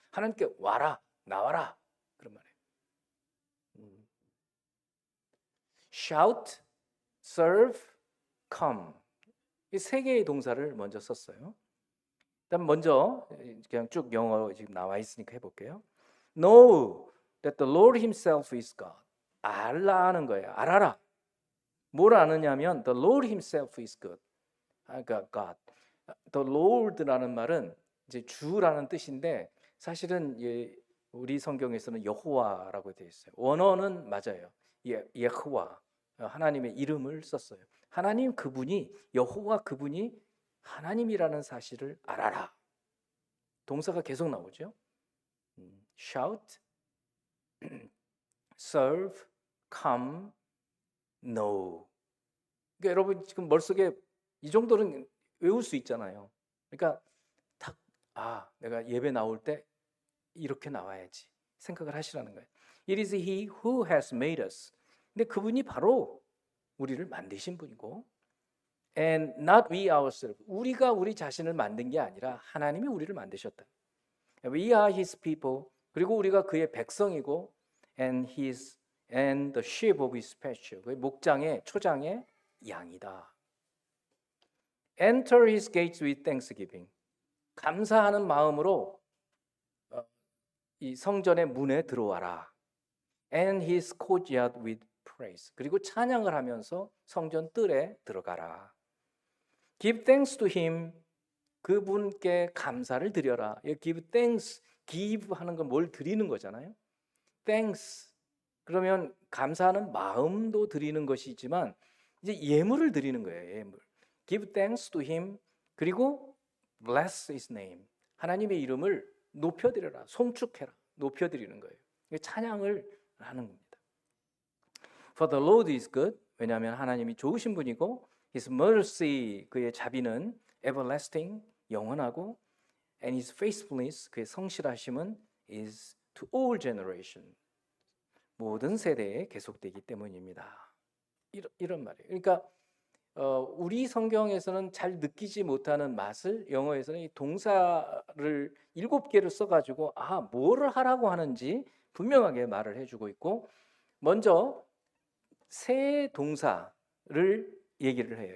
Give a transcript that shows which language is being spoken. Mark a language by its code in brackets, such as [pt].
[ko] 하나님께 와라, 나와라 그런 말이에요. [en] shout, serve, come. [ko] 이 세 개의 동사를 먼저 썼어요. 일단 먼저 그냥 쭉 영어로 지금 나와 있으니까 해볼게요. [en] Know that the Lord Himself is God. [ko] 알라는 거예요. 알아라. 뭘 아느냐면 [en] the Lord Himself is good. [ko] 그러니까 God. The Lord라는 말은 이제 주라는 뜻인데 사실은 우리 성경에서는 여호와라고 되어 있어요. 원어는 맞아요. 예호와, 하나님의 이름을 썼어요. 하나님 그분이, 여호와 그분이 하나님이라는 사실을 알아라. 동사가 계속 나오죠. [en] shout, serve, come, know. [ko] 그러니까 여러분 지금 머릿속에 이 정도는 외울 수 있잖아요. 그러니까 내가 예배 나올 때 이렇게 나와야지 생각을 하시라는 거예요. [en] It is He who has made us. [ko] 근데 그분이 바로 우리를 만드신 분이고, [en] and not we ourselves. [ko] 우리가 우리 자신을 만든 게 아니라 하나님이 우리를 만드셨다. [en] We are His people. [ko] 그리고 우리가 그의 백성이고, [en] and the sheep of His pasture. [ko] 그의 목장의 초장의 양이다. [en] Enter His gates with thanksgiving. [ko] 감사하는 마음으로 이 성전의 문에 들어와라. [en] And His courtyard with praise. [ko] 그리고 찬양을 하면서 성전 뜰에 들어가라. [en] Give thanks to Him. [ko] 그분께 감사를 드려라. [en] Give thanks. [ko] give 하는 건 뭘 드리는 거잖아요. [en] thanks. [ko] 그러면 감사하는 마음도 드리는 것이지만 이제 예물을 드리는 거예요. [en] 예물. Give thanks to Him. 그리고 bless His name. [ko] 하나님의 이름을 높여드려라. 송축해라. 높여드리는 거예요. 찬양을 하는 겁니다. [en] For the Lord is good. [ko] 왜냐하면 하나님이 좋으신 분이고 [en] His mercy, [ko] 그의 자비는 everlasting, 영원하고 [en] and His faithfulness, [ko] 그의 성실하심은 [en] is to all generation. [ko] 모든 세대에 계속되기 때문입니다. 이런 말이에요. 그러니까 우리 성경에서는 잘 느끼지 못하는 맛을 영어에서는 이 동사를 7개를 써가지고 뭐를 하라고 하는지 분명하게 말을 해주고 있고, 먼저 세 동사를 얘기를 해요.